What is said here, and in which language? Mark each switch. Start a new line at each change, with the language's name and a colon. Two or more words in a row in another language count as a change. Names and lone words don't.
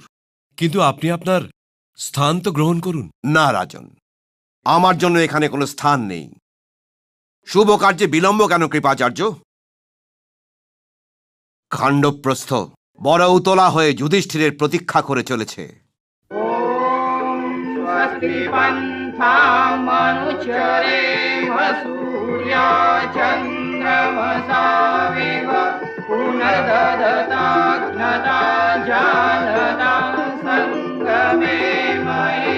Bangla: কিন্তু আপনি আপনার স্থান তো গ্রহণ করুন। না রাজন, আমার জন্য এখানে কোনো স্থান নেই। শুভ কার্যে বিলম্ব কেন কৃপাচার্য? খাণ্ডবপ্রস্থ বড় উতলা হয়ে যুধিষ্ঠিরের প্রতীক্ষা করে চলেছে।
Sanskrit: स्वस्ति पन्थामनुचरेम सूर्या चन्द्रमसाविव पुनर्ददताग्नता जानता सङ्गमे मयि।